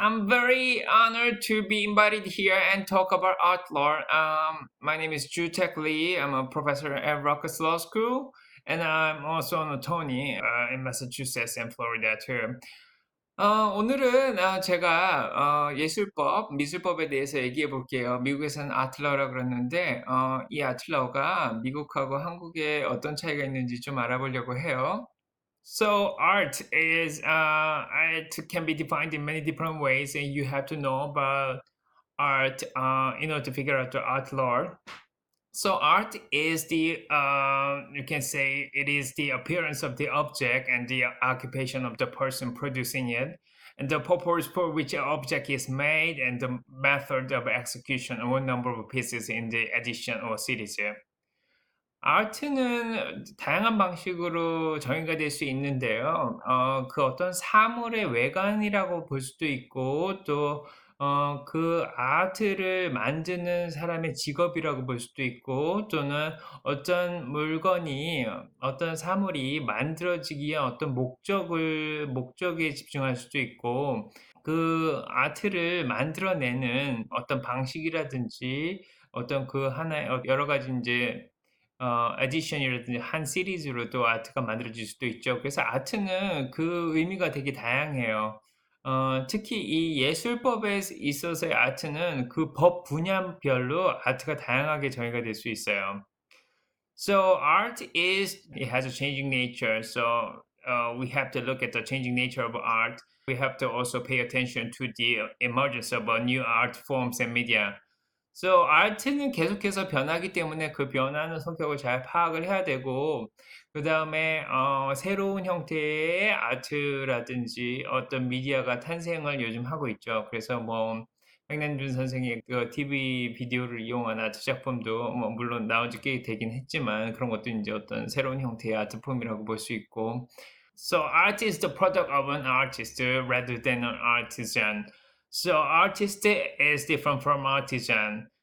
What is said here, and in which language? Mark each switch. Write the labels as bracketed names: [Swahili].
[English] I'm very honored to be invited here and talk about art law. My name is Jutek Lee. I'm a professor at Rutgers Law School, and I'm also an attorney in Massachusetts and Florida too. [Korean] 오늘은 제가 예술법, 미술법에 대해서 얘기해 볼게요. 미국에서는 아틀러라 그러는데 이 아틀러가 미국하고 한국에 어떤 차이가 있는지 좀 알아보려고 해요. [English] So art can be defined in many different ways, and you have to know about art in order to figure out the art law. So art is you can say it is the appearance of the object and the occupation of the person producing it, and the purpose for which an object is made, and the method of execution, or number of pieces in the edition or series. [Korean] 아트는 다양한 방식으로 정의가 될 수 있는데요. 그 어떤 사물의 외관이라고 볼 수도 있고 또 그 아트를 만드는 사람의 직업이라고 볼 수도 있고 또는 어떤 물건이 어떤 사물이 만들어지기 위한 어떤 목적에 집중할 수도 있고 그 아트를 만들어내는 어떤 방식이라든지 어떤 그 하나의 여러 가지 인제 에디션이라든지 한 시리즈로 또 아트가 만들어질 수도 있죠. 그래서 아트는 그 의미가 되게 다양해요. 특히 이 예술법에 있어서의 아트는 그 법 분야별로 아트가 다양하게 정의가 될 수 있어요. [English] So it has a changing nature. So we have to look at the changing nature of art. We have to also pay attention to the emergence of new art forms and media. [Korean] So 아트는 계속해서 변하기 때문에 그 변하는 성격을 잘 파악을 해야 되고 그다음에 새로운 형태의 아트라든지 어떤 미디어가 탄생을 요즘 하고 있죠. 그래서 뭐 백남준 선생의 그 TV 비디오를 이용한 아트 작품도 뭐 물론 나온 지 꽤 되긴 했지만 그런 것도 인제 어떤 새로운 형태의 아트 폼이라고 볼 수 있고. [English] So art is the product of an artist rather than an artisan. So artist is different from artisan.